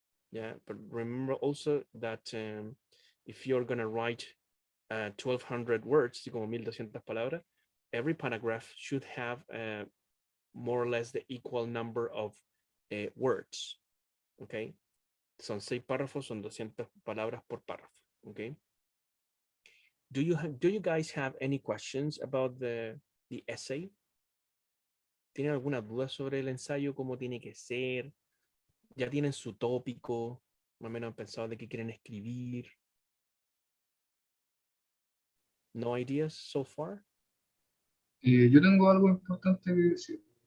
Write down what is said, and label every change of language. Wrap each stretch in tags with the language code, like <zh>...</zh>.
<en>Yeah, but remember also that if you're going to write 1,200 words,</en> <es>como 1,200 palabras,</es> <en>every paragraph should have more or less the equal number of words.</en> <es>Okay, son 6 párrafos, son 200 palabras por párrafo.</es> <en>Okay. Do you guys have any questions about the essay?</en> <es>¿Tienen alguna duda sobre el ensayo? ¿Cómo tiene que ser? ¿Ya tienen su tópico? Más o menos han pensado de qué quieren escribir.</es> <en>No ideas so far?</en> <es>Yo tengo algo importante que decir.</es>